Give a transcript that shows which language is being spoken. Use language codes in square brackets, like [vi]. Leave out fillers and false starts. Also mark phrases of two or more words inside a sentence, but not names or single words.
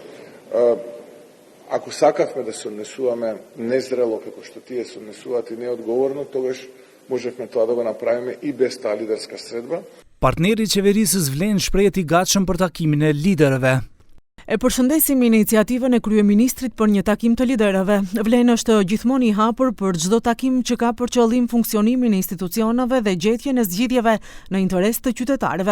[mk] ако сакавме да се однесуваме незрело како што тие се однесуваат и неодговорно, тогаш можевме тоа да го направиме и без таа лидерска средба. [sq] Partneri i qeverisë vlen shprehjet i gatshëm për takimin e liderëve. E përshëndesim iniciativën e kryeministrit për një takim të liderëve. Vlen është gjithmonë i hapur për çdo takim që ka për qëllim funksionimin e institucioneve dhe gjetjen e zgjidhjeve në interes të qytetarëve.